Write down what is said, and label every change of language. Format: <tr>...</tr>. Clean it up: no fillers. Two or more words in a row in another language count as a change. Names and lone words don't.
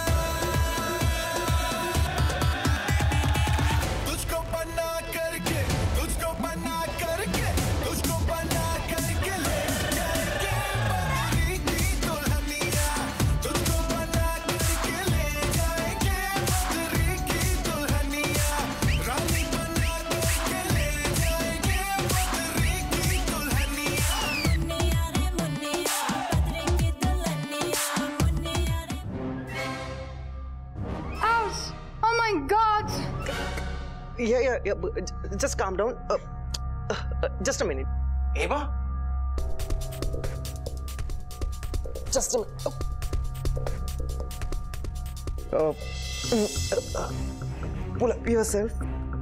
<hi>तुझको बना करके तुझको बना करके तुझको बना करके ले जाएंगे बदरी की दुल्हनिया तुझको बना करके ले जाएंगे बदरी की दुल्हनिया रानी बना करके ले जाएंगे बदरी की दुल्हनिया मुन्निया रे मुन्निया बदरी की दुल्हनिया मुन्निया रे</hi> <en>Ouch! Oh my God! Yeah. Just calm down. Just a minute. Eva? Just a minute. Pull up yourself.</en>